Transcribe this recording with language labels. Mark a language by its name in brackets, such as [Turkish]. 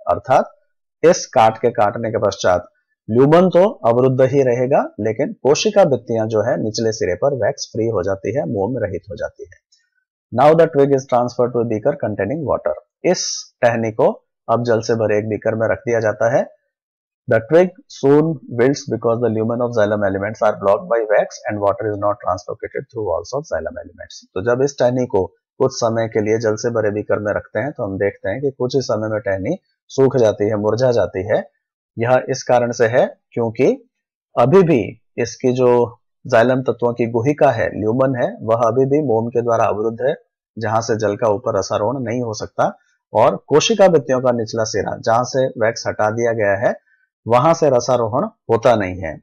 [Hindi] अर्थात इस काटने के पश्चात ल्यूमन तो अवरुद्ध ही रहेगा, लेकिन कोशिका भित्तियां जो है निचले सिरे पर वैक्स फ्री हो जाती है, मोम रहित हो जाती है। [English] Now the twig is transferred to beaker containing water. [Hindi] इस टहनी को अब जल से भरे एक बीकर में रख दिया जाता है। [English] The twig soon wilts because the lumen of xylem elements are blocked by wax and water is not translocated through walls of xylem elements। [Hindi] तो जब इस टहनी को कुछ समय के लिए जल से भरे बीकर में रखते हैं तो हम देखते हैं कि कुछ ही समय में टहनी सूख जाती है, मुरझा जाती है। यह इस कारण से है क्योंकि अभी भी इसकी जो जाइलम तत्वों की गुहिका है, ल्यूमन है, वह अभी भी मोम के द्वारा अवरुद्ध है, जहां से जल का ऊपर रसारोहण नहीं हो सकता, और कोशिका भित्तियों का निचला सिरा जहां से वैक्स हटा दिया गया है वहां से रसारोहण होता नहीं है।